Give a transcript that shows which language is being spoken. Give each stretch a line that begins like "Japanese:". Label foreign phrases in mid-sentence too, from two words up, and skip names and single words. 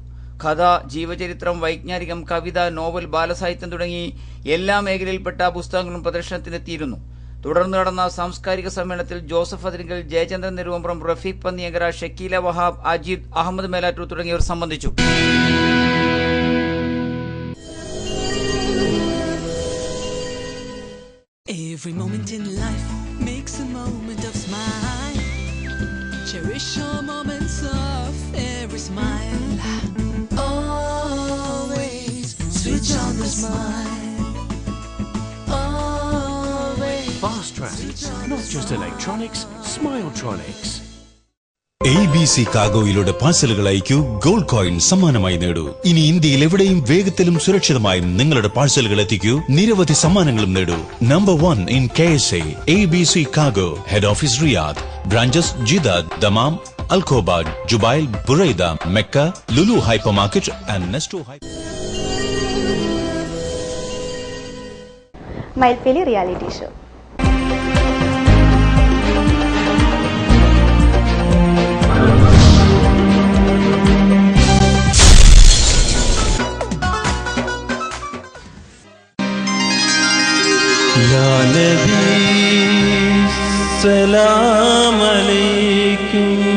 Malayalam: കഥ, ജീവചരിത്രം, വൈജ്ഞാനികം, കവിത, നോവൽ, ബാലസാഹിത്യം തുടങ്ങി എല്ലാ മേഖലയിൽപ്പെട്ട പുസ്തകങ്ങളും പ്രദർശനത്തിനെത്തിയിരുന്നു. തുടർന്ന് നടന്ന സാംസ്കാരിക സമ്മേളനത്തിൽ ജോസഫ് അതിരിങ്കൽ, ജയചന്ദ്രൻ നെരുവമ്പ്രം, റഫീഖ് പന്നിയങ്കര, ഷക്കീല വഹാബ്, അജീദ്, അഹമ്മദ് മേലാറ്റൂർ തുടങ്ങിയവർ സംബന്ധിച്ചു.
English: Every moment in life makes a moment of smile. Cherish your moments of every smile. Always switch on the smile. not just electronics, Smiletronics.
Malayalam: ABC കാർഗോയിലൂടെ പാഴ്സലുകൾ അയക്കൂ,
English: gold coin
Malayalam: സമ്മാനമായി നേടൂ. ഇനി ഇന്ത്യയിൽ എവിടെയും വേഗത്തിലും സുരക്ഷിതമായും നിങ്ങളുടെ പാഴ്സലുകൾ എത്തിക്കൂ, നിരവധി സമ്മാനങ്ങളും നേടൂ.
English: Number 1 in KSA,
Malayalam: ABC Cargo,
English: head office
Malayalam: റിയാദ്, ബ്രാഞ്ചസ് ജിദാദ്, ദമാം, അൽഖോബ, ജുബൈൽ, ബുറൈദ, മെക്ക, ലുലു ഹൈപ്പർ മാർക്കറ്റ് ആൻഡ് നെസ്റ്റോ ഹൈപ്പർ. മയിൽപ്പീലി റിയാലിറ്റി ഷോ.
Arabic: يا نبي سلام عليكم,